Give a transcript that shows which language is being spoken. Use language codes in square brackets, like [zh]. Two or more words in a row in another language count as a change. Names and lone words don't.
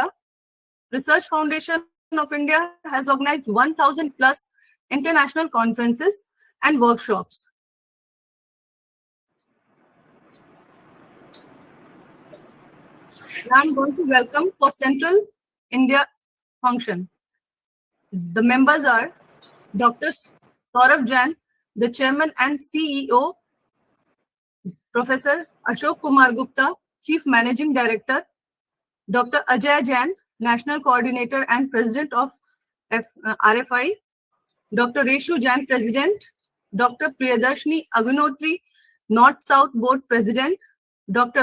[en] Research Foundation of India has organized 1,000 plus international conferences and workshops. I'm going to welcome for Central India function. The members are Dr. Saurabh Jain, the Chairman and CEO, Professor Ashok Kumar Gupta, Chief Managing Director, Dr. Ajay Jain, National Coordinator and President of RFI, Dr. Reshu Jain, President, Dr. Priyadarshini Agunotri, North-South Board President, Dr.